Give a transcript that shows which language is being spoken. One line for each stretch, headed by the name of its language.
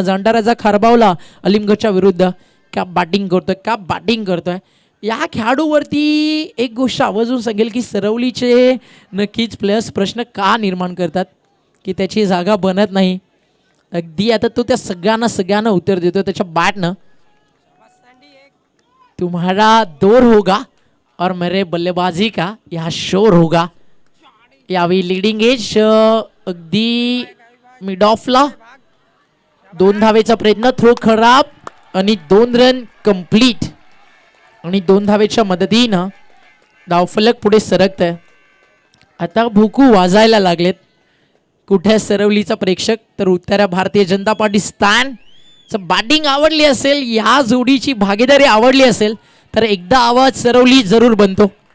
Marathi: जाणदाराचा खारबावला अलीमगडच्या विरुद्ध क्या बॅटिंग करतोय. या खेळाडूवरती एक गोष्ट आवर्जून सांगेल की सरवलीचे नक्कीच प्लेयर्स प्रश्न का निर्माण करतात की त्याची जागा बनत नाही. अगदी आता तो त्या सगळ्यांना उत्तर देतो त्याच्या बॅटनं.
Hindi: तुम्हारा दौर होगा और मेरे बल्लेबाजी का यहाँ शोर होगा.
Marathi: यावेळी लिडिंग एज अगदी मिड ऑफला 2 धावेचा प्रयत्न, थ्रो खराब आणि 2 रन कंप्लीट. आणि 2 धावेच्या मदतीनं धावफलक पुढे सरकत आहे. आता भुकू वाजायला लागलेत. कुठे सरवलीचा प्रेक्षक तर उत्तर भारतीय जनता पार्टी स्टँडचं बॅटिंग आवडली असेल, या जोडीची भागीदारी आवडली असेल तर एकदा आवाज सरवली जरूर बनतो.